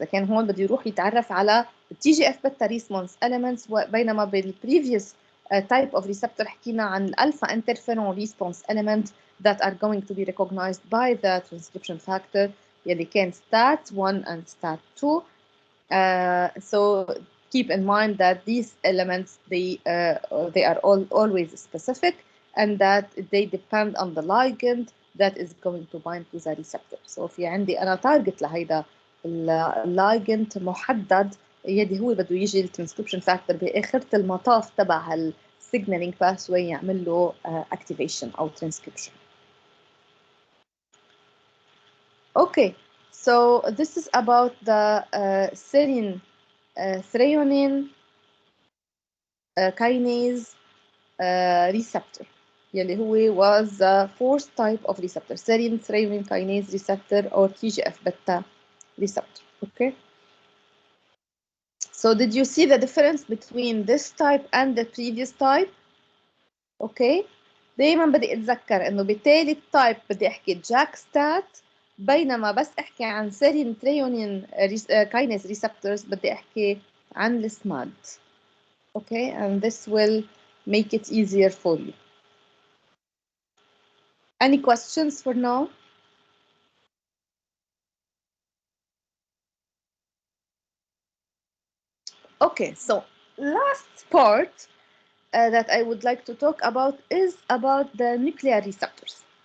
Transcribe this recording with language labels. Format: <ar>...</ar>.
<ar>لكن هون بده يروح يتعرف على</ar> <en>TGF-beta response elements,</en> <ar>بينما</ar> <en>بالprevious type of receptor</en> <ar>حكينا عن</ar> <en>alpha interferon response element that are going to be recognized by the transcription factor</en> <ar>يلي كان</ar> <en>STAT1 and STAT2. So keep in mind that these elements, they are always specific and that they depend on the ligand that is going to bind to the receptor.</en> <ar>So في عندي أنا target لهيدا اللايجند محدد يلي هو بده يجي الترانسكريبشن فاكتور بآخرة المطاف تبع السيجنالينج باثواي يعمل له activation أو transcription.</ar> <en>Okay. So this is about the serine threonine kinase receptor</en> <ar>يلي هو</ar> <en>was the fourth type of receptor, serine threonine kinase receptor or TGF-beta receptor. Okay. So did you see the difference between this type and the previous type? Okay.</en> <ar>دايما بدي اتذكر انه بالتالي التايب بدي احكي جاك ستات، بينما بس احكي عن سيرين تريونين كاينيز ريسبتورز بدي احكي عن السماد.</ar> <en>Okay, and this will make it easier for you. Any questions for now? Okay, so last part that I would like to talk about is about the nuclear receptors.</en>